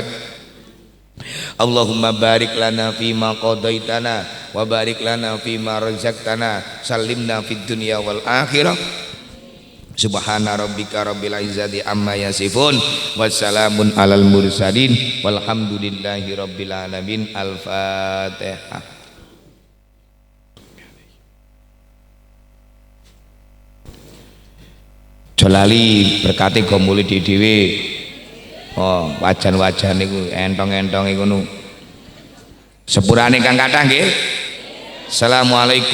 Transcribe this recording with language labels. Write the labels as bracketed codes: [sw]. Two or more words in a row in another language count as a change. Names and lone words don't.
[ar] اللهم بارك لنا فيما قضيتنا وبارك لنا فيما رزقتنا سلمنا في الدنيا والآخرة. سبحان ربك رب العزة عما يصفون والسلام على المرسلين والحمد لله رب العالمين. Al-Fatihah. [jv] Jolali berkati go mulih dhewe. Oh, wajan-wajan niku entong-entong iku nu. Sepurane kang kathah nggih.